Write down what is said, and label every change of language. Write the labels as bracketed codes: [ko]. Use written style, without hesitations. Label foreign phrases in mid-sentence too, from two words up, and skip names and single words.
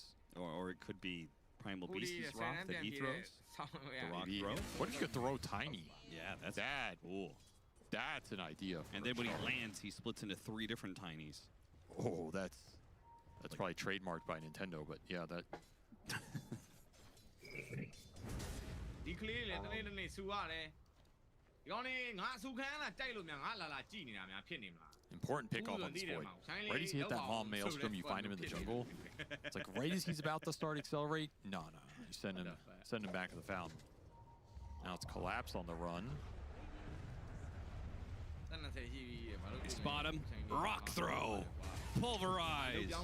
[en] Or it could be Primal Beast's rock that he throws. The rock throw. What if you could throw tiny? Yeah, that's that. Cool. That's an idea. And then when he lands, he splits into 3 different tinies. Oh, that's probably trademarked by Nintendo, but yeah, that. [my] ဒီကလေးလည်းတနေ့တနေ့စူရတယ်ဒီကောင်လေးငါအစူခံလားကြိုက်လို့များငါလာလာကြည့်နေတာများဖြစ်နေမလား [en] important pickoff on this Void. Right as you hit that long maelstrom, you find him in the jungle. It's like right as he's about to start accelerate, no. You send him back to the fountain. Now it's Collapse on the run. They spot him. Rock throw. Pulverize.